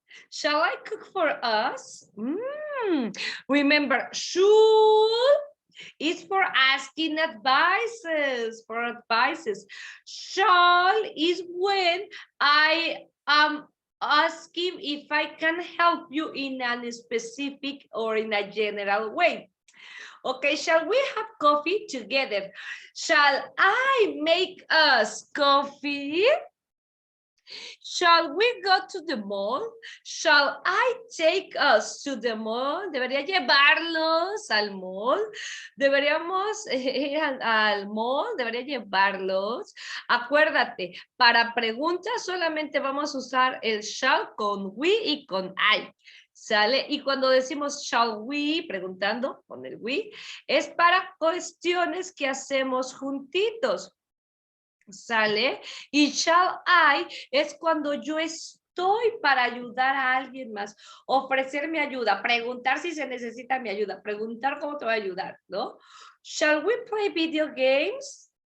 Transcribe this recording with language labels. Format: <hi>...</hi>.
<en>Shall I cook for us? Remember, should is for asking advices, Shall is when I am asking if I can help you in a specific or in a general way. Okay, shall we have coffee together? Shall I make us coffee? Shall we go to the mall? Shall I take us to the mall?</en> <es>¿Debería llevarlos al mall? ¿Deberíamos ir al mall? ¿Debería llevarlos? Acuérdate, para preguntas solamente vamos a usar el shall con we y con I. ¿Sale? Y cuando decimos shall we, preguntando con el we, es para cuestiones que hacemos juntitos. ¿Sale? Y shall I es cuando yo estoy para ayudar a alguien más, ofrecer mi ayuda, preguntar si se necesita mi ayuda, preguntar cómo te voy a ayudar, ¿no?</es> <en>Shall we play video games?</en>